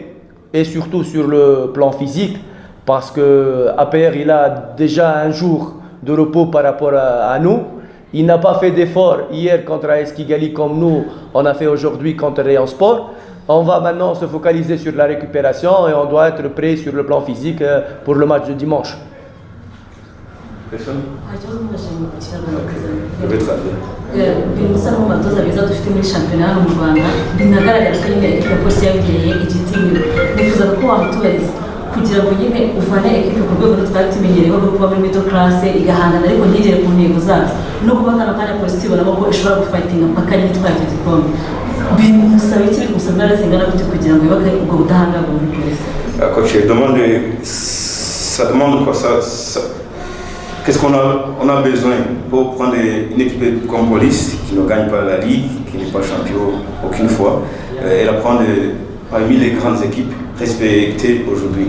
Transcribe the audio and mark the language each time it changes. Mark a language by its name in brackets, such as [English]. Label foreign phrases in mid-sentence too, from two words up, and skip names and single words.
[French] Et surtout sur le plan physique. Parce que APR, il a déjà un jour de repos par rapport à nous. Il n'a pas fait d'effort hier contre AS Kigali comme nous, on a fait aujourd'hui contre Rayon Sport. On va maintenant se focaliser sur la récupération et on doit être prêt sur le plan physique pour le match de dimanche. Personne? [Kinyarwanda] ibintu bisa n'amatoza beza dufite muri shampiyona hano mu Rwanda binagaragara ko nyine ekipe ya polisi yabigiriye igitinyiro. Nifuzaga ko wamutubariza kugira ngo nyine uvane ekipe ku rwego twari tumenyereyeho rwo kuba muri [English] middle class [Kinyarwanda] igahangana ariko ntigere ku ntego zacu no kuba kano kanya polisi tubonamo ko ishobora gufightinga mpaka nyine twari icyo gikombe. Bimusaba iki, bimusaba imbaraga zingana gute kugira ngo yubake ubwo budahangarwa muri polisi? [French] Coach, ça demande quoi ça qu'est-ce qu'on a besoin pour prendre une équipe comme Police qui ne gagne pas la Ligue, qui n'est pas champion aucune fois, et la prendre parmi les grandes équipes respectées aujourd'hui?